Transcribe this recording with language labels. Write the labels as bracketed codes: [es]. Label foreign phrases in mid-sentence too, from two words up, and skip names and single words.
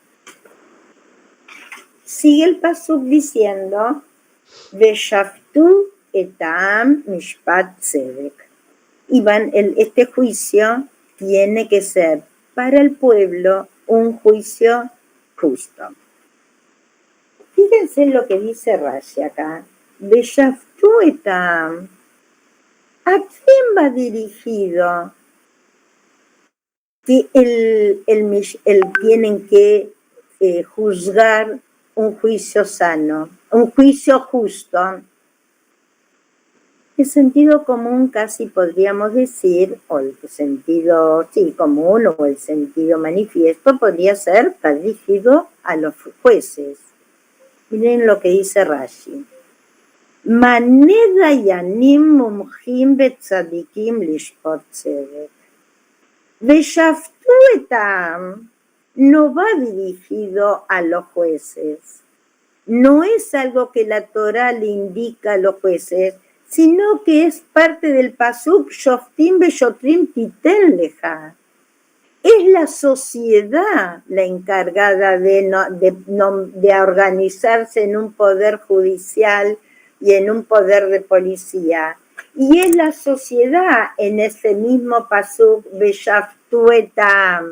[es] Sigue el pasuk diciendo, [he] ושפטו אתם משפט צדק. [es] Y este juicio tiene que ser para el pueblo un juicio justo. Fíjense lo que dice Rashi acá. [he] ושפטו אתם. [es] ¿A quién va dirigido que tienen que juzgar un juicio sano, un juicio justo? El sentido común casi podríamos decir, o el sentido común o el sentido manifiesto podría ser dirigido a los jueces. Miren lo que dice Rashi. [he] מנה דיינים מומחים וצדיקים לשפוט צדק. ושפטו אתם [es] no va dirigido a los jueces. No es algo que la Torah le indica a los jueces, sino que es parte del pasuk [he] שופטים ושוטרים תתן לך. [es] Es la sociedad la encargada de organizarse en un poder judicial y en un poder de policía. Y es la sociedad en ese mismo pasuk [he] ושפטו אתם.